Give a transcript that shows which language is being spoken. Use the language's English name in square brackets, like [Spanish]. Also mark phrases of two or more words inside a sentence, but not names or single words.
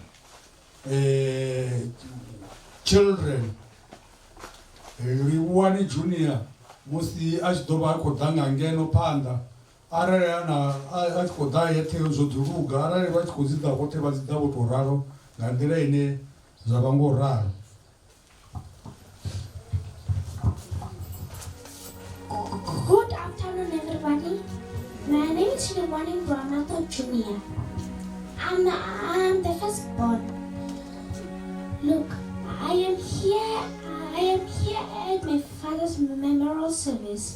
[Venda] children Livhuwani Junior musi a tshi ḓo vha a khou ḓa nga ngeno phanḓa arali a tshi khou ḓa yeṱhe zwo ḓuluga arali vha tshi khou dzi ḓa vhoṱhe vha dzi ḓa vho tou ralo nga nḓila ine zwa vha ngo ralo. [English] Good afternoon, everybody. My name is Livhuwani Branato Junior. I'm the firstborn. Look, I am here at my father's memorial service.